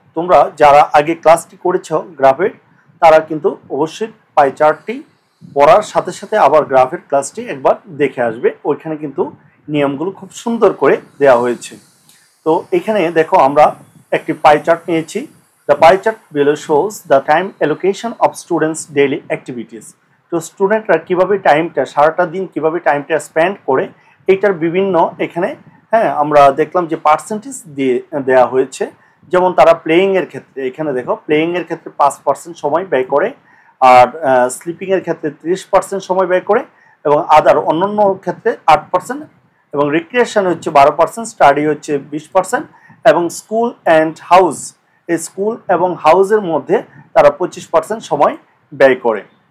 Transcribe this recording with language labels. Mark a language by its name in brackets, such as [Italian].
[Bangla] তোমরা যারা আগে ক্লাসটি করেছো গ্রাফের, তারা কিন্তু অবশ্যই পাই চার্টটি পড়ার সাথে সাথে আবার গ্রাফের ক্লাসটি একবার দেখে আসবে। ওইখানে কিন্তু নিয়মগুলো খুব সুন্দর করে দেওয়া হয়েছে। তো এখানে দেখো আমরা একটি পাই চার্ট নিয়েছি। [English] The pie chart below shows the time allocation of students' daily activities. [Bangla] তো স্টুডেন্টরা কিভাবে টাইমটা সারাটা দিন কিভাবে টাইমটা স্পেন্ড করে এইটার বিভিন্ন এখানে আমরা দেখলাম যে পার্সেন্টেজ দিয়ে দেওয়া হয়েছে। যেমন তারা প্লেয়িংয়ের ক্ষেত্রে এখানে দেখো প্লেয়িংয়ের ক্ষেত্রে 5% সময় ব্যয় করে, আর স্লিপিংয়ের ক্ষেত্রে 30% সময় ব্যয় করে, এবং আদার অন্যান্য ক্ষেত্রে 8%, এবং রিক্রিয়েশন হচ্ছে 12%, স্টাডি হচ্ছে 20%, এবং স্কুল অ্যান্ড হাউস এই স্কুল এবং হাউসের মধ্যে তারা 25% সময় ব্যয় করে।